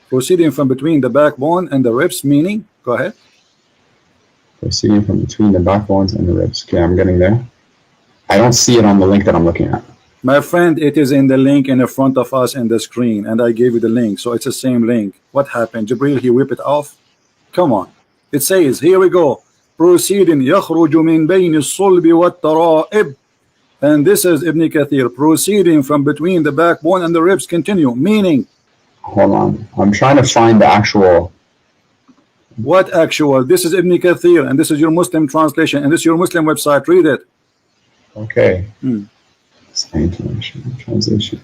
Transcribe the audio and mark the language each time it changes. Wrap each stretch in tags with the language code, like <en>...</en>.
<en>Proceeding from between the backbone and the ribs, meaning, go ahead. Proceeding from between the backbones and the ribs. Okay, I'm getting there. I don't see it on the link that I'm looking at. My friend, it is in the link in the front of us in the screen, and I gave you the link, so it's the same link. What happened? Jibril, he whipped it off? Come on. It says, here we go. Proceeding,</en> <ar>يخرج من بين الصلب والترائب.</ar> <en>And this is Ibn Kathir, proceeding from between the backbone and the ribs. Continue, meaning. Hold on, I'm trying to find the actual. What actual? This is Ibn Kathir, and this is your Muslim translation, and this is your Muslim website. Read it. Okay. Translation.</en>